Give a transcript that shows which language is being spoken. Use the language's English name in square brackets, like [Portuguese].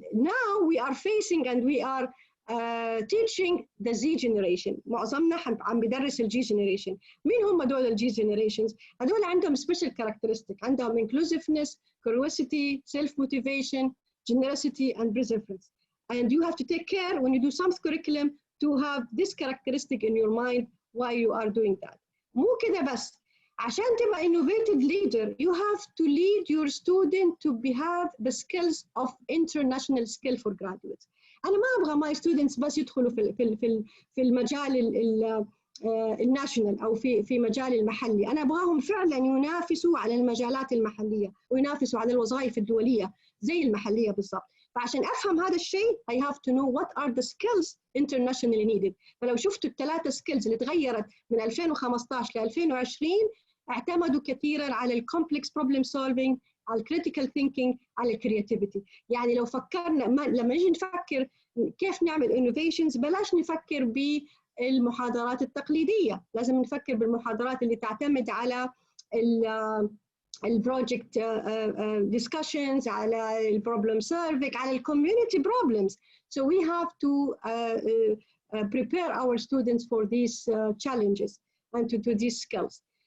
[English] Now we are facing and we are teaching the Z generation. [Arabic] معظمنا عم بدرس الجي generation. مين هم دول الجي generations؟ هدول عندهم special characteristic، عندهم inclusiveness, curiosity, self-motivation, generosity and perseverance. [English] And you have to take care when you do some curriculum to have this characteristic in your mind why you are doing that. [Arabic] مو كده بس، عشان تبقى [English] innovative leader you have to lead your student to have the skills of international skill for graduates. [Arabic] أنا ما أبغى [English] my students [Arabic] بس يدخلوا في المجال الناشونال أو في مجال المحلي، أنا أبغاهم فعلا ينافسوا على المجالات المحلية وينافسوا على الوظائف الدولية زي المحلية بالضبط. فعشان أفهم هذا الشيء [English] I have to know what are the skills internationally needed. [Arabic] فلو شفتوا الثلاثة skills اللي تغيرت من 2015 ل 2020 اعتمدوا كثيرا على complex problem solving، على critical thinking، على creativity. يعني لو فكرنا لما نيجي نفكر كيف نعمل innovations بلاش نفكر بالمحاضرات التقليدية، لازم نفكر بالمحاضرات اللي تعتمد على البروجكت discussions، على البروبلم سولفينج، على الكوميونتي problems. [English] So we have to prepare our students for these challenges and to these skills.